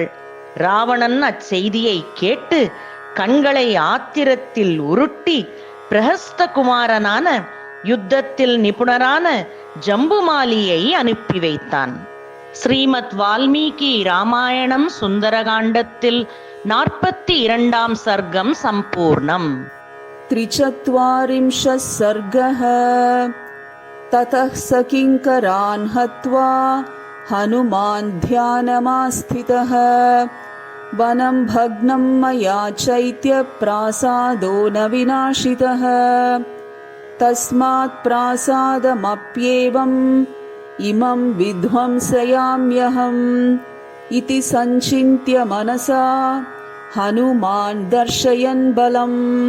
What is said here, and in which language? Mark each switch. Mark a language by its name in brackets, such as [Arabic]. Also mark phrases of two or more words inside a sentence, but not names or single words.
[Tamil] ராவணன் அச்செய்தியை கேட்டு கண்களை ஆத்திரத்தில் உருட்டி பிரஹஸ்த குமாரனான யுத்தத்தில் நிபுணரான ஜம்புமாலியை அனுப்பி வைத்தான். ஸ்ரீமத் வால்மீகி ராமாயணம் சுந்தரகாண்டத்தில் 42 சர்க்கம் சம்பூர்ணம். [Sanskrit] 43 सर्गः. ततः स किङ्करान् हत्वा हनुमान् ध्यानमास्थितः वनं भग्नं मया चैत्यप्रासादो न विनाशितः तस्मात् प्रासादमप्येवम् इमं विध्वंसयाम्यहम् इति सञ्चिन्त्य मनसा हनुमान् दर्शयन् बलम्